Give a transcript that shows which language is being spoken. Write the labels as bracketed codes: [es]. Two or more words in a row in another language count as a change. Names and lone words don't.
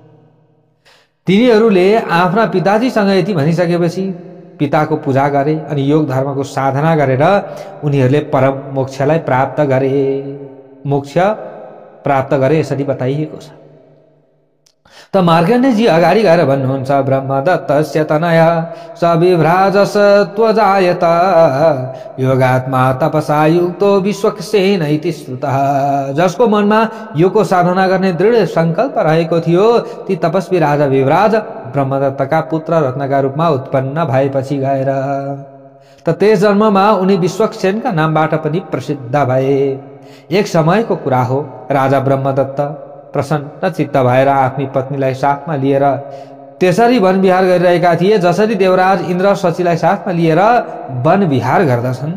[ne] तिनीहरूले आफ्ना पिताजीसँग यति भनिसकेपछि पिताको पूजा गरे अनि योग धर्मको साधना गरेर उनीहरूले परम मोक्षलाई प्राप्त गरे। मोक्ष प्राप्त गरे यसरी बताइएको छ। त मार्कण्डेयजी अगाडि गएर भन्नुहुन्छ, [sa] ब्रह्मदत्तस्य तनया सविभ्राजस त्वजायत योगात्मा तपसा युक्तो विश्वक्सेन इति श्रुतः। [ne] जसको मनमा योगको साधना गर्ने दृढ संकल्प रहेको थियो, ती तपस्वी राजा विभ्राज ब्रह्मदत्तका पुत्र रत्नका रूपमा उत्पन्न भएपछि गएर त त्यस जन्ममा उनी विश्वक्सेनका नामबाट पनि प्रसिद्ध भए। एक समयको कुरा हो, राजा ब्रह्मदत्त प्रसन्न चित्त भएर आफ्नी पत्नीलाई साथमा लिएर त्यसरी वन विहार गरिरहेका थिए जसरी देवराज इन्द्र शचीलाई साथमा लिएर वन विहार गर्दछन्।